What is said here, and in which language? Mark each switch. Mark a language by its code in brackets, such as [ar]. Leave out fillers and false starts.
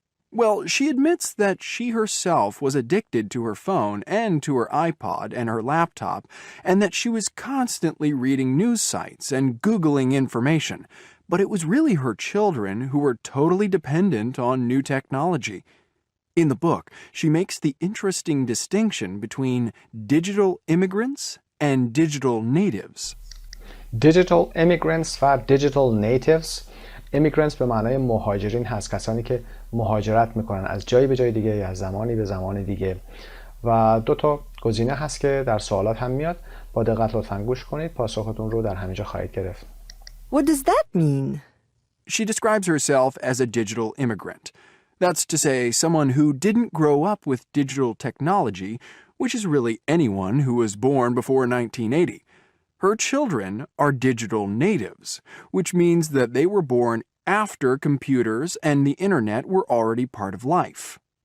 [en] Well, she admits that she herself was addicted to her phone and to her iPod and her laptop, and that she was constantly reading news sites and Googling information. But it was really her children who were totally dependent on new technology. In the book, she makes the interesting distinction between digital immigrants and digital natives. Digital immigrants و digital natives. [fa] immigrants به معنای مهاجرین هست، کسانی که مهاجرت میکنن از جایی به جای دیگه یا از زمانی به زمان دیگه. و 2 تا گزینه هست که در سوالات هم میاد. با دقت لطفاً گوش کنید. پاسختون رو در همینجا خواهید گرفت. [en] What does that mean? She describes herself as a digital immigrant. That's to say, someone who didn't grow up with digital technology, which is really anyone who was born before 1980. Her children are digital natives, which means that they were born after computers and the internet were already part of life.